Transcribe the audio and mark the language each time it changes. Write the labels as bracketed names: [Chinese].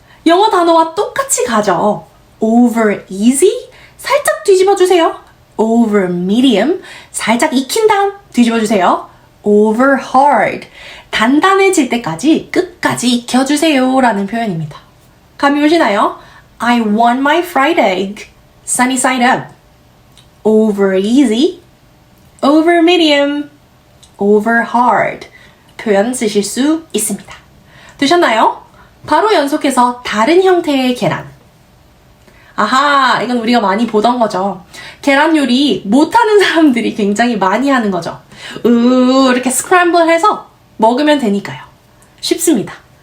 [Korean] 영어 단어와 똑같이 가죠. over easy 살짝 뒤집어 주세요. over medium 살짝 익힌 다음 뒤집어 주세요. over hard 단단해질 때까지 끝까지 익혀주세요 라는 표현입니다. 감이 오시나요? [English] I want my fried egg sunny side up. over easy, over medium, over hard [Korean] 표현 쓰실 수 있습니다. 되셨나요? 바로 연속해서 다른 형태의 계란. 아하, 이건 우리가 많이 보던 거죠. 계란 요리 못하는 사람들이 굉장히 많이 하는 거죠. 이렇게 스크램블 해서 먹으면 되니까요. 쉽습니다.